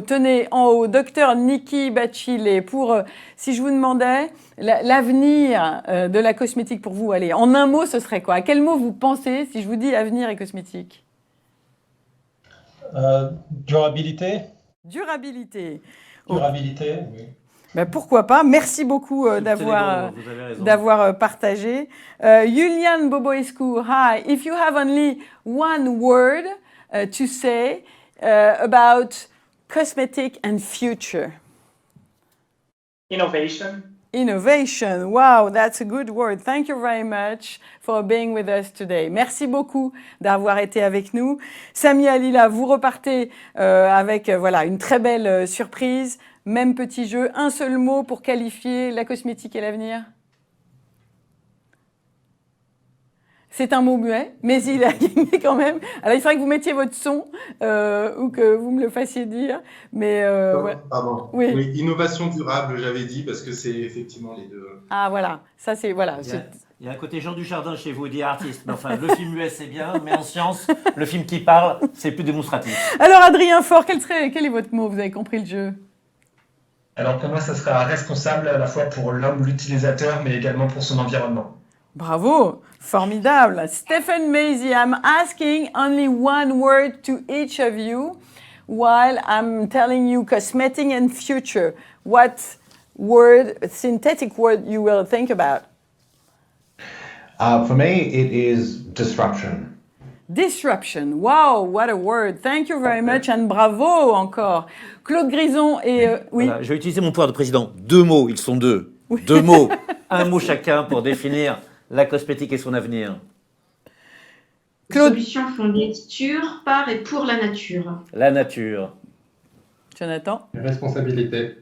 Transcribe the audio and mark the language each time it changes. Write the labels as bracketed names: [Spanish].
[French] Tenez, en haut, docteur Niki Bachile, pour, si je vous demandais l'avenir de la cosmétique pour vous, allez, en un mot, ce serait quoi? À quel mot vous pensez si je vous dis avenir et cosmétique? Durabilité. Durabilité. Durabilité, oui. Ben pourquoi pas. Merci beaucoup d'avoir partagé. [English] Julian Boboescu, hi. If you have only one word to say about cosmetic and future. Innovation. Innovation. Wow, that's a good word. Thank you very much for being with us today. [French] Merci beaucoup d'avoir été avec nous. Sami Alila, vous repartez avec voilà une très belle surprise. Même petit jeu. Un seul mot pour qualifier la cosmétique et l'avenir. C'est un mot muet, mais il a gagné quand même. Alors, il faudrait que vous mettiez votre son ou que vous me le fassiez dire. Mais ouais. Pardon. Oui. Oui, innovation durable, j'avais dit, parce que c'est effectivement les deux. Ah, voilà. Ça, c'est... Voilà. Il y a un côté Jean Dujardin chez vous, dit artiste. Mais enfin, le film muet, c'est bien, mais en science, le film qui parle, c'est plus démonstratif. Alors, Adrien Faure, quel est votre mot? Vous avez compris le jeu? Alors pour moi, ça sera responsable à la fois pour l'homme, l'utilisateur, mais également pour son environnement. Bravo, formidable. [English] Stephen Maisy, I'm asking only one word to each of you while I'm telling you cosmetic and future. What word, synthetic word you will think about? For me, it is disruption. Disruption. Wow, what a word. Thank you very much and bravo encore. [French] Claude Grison et... oui. Voilà, je vais utiliser mon pouvoir de président. 2 mots, ils sont 2. Oui. 2 mots. Un mot chacun pour définir la cosmétique et son avenir. Claude. Solution fondée sur, par et pour la nature. La nature. Jonathan. Responsabilité.